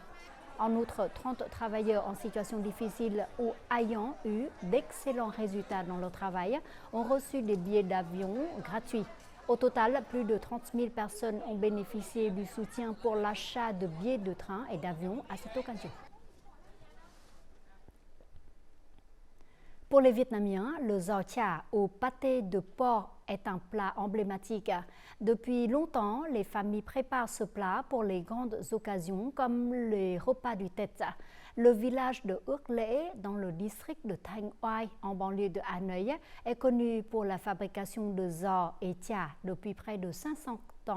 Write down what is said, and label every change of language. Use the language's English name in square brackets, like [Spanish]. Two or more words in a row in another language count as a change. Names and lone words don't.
[French] En outre, 30 travailleurs en situation difficile ou ayant eu d'excellents résultats dans leur travail ont reçu des billets d'avion gratuits. Au total, plus de 30 000 personnes ont bénéficié du soutien pour l'achat de billets de train et d'avion à cette occasion. Pour les Vietnamiens, le giò chả au pâté de porc est un plat emblématique. Depuis longtemps, les familles préparent ce plat pour les grandes occasions comme les repas du Tet. Le village de Ước Lễ, dans le district de Thanh Oai, en banlieue de Hanoï, est connu pour la fabrication de giò et chả depuis près de 500 ans.